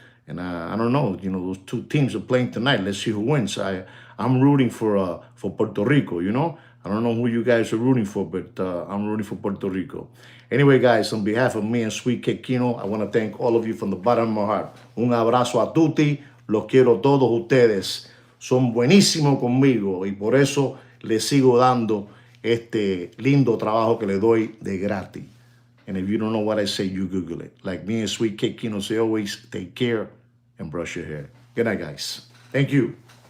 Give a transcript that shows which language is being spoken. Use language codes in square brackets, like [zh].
[en] And I don't know, you know, those two teams are playing tonight. Let's see who wins. I'm rooting for Puerto Rico, you know. I don't know who you guys are rooting for, but I'm rooting for Puerto Rico. Anyway, guys, on behalf of me and Sweet Kid Kino, I want to thank all of you from the bottom of my heart. [es] Un abrazo a tutti. Los quiero todos ustedes. Son buenísimos conmigo y por eso les sigo dando este lindo trabajo que le doy de gratis. [en] And if you don't know what I say, you Google it. Like me and Sweet Kid Kino say always, take care and brush your hair. Good night, guys. Thank you.